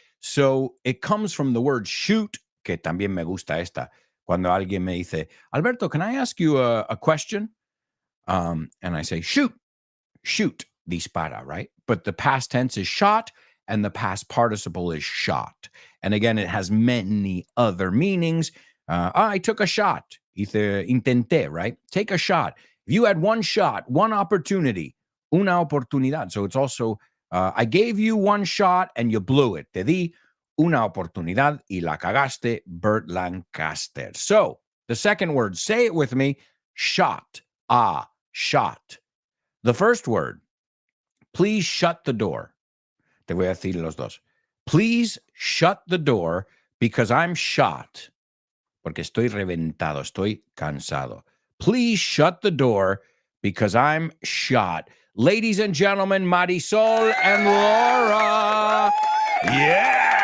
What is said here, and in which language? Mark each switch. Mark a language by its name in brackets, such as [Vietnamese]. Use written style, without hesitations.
[English] So it comes from the word shoot, [Spanish] que también me gusta esta. Cuando alguien me dice, [English] Alberto, can I ask you a question? And I say, shoot, dispara, right? But the past tense is shot and the past participle is shot. And again, it has many other meanings. I took a shot. [Spanish] Hice, intenté, [English] right? Take a shot. If you had one shot, one opportunity, [Spanish] una oportunidad. [English] So it's also, I gave you one shot and you blew it. [Spanish] Te di una oportunidad y la cagaste, Burt Lancaster. [English] So the second word, say it with me, shot. Shot. The first word, please shut the door. [Spanish] Te voy a decir los dos. [English] Please shut the door because I'm shot. [Spanish] Porque estoy reventado, estoy cansado. [English] Please shut the door because I'm shot. Ladies and gentlemen, Marisol and Laura. Yeah!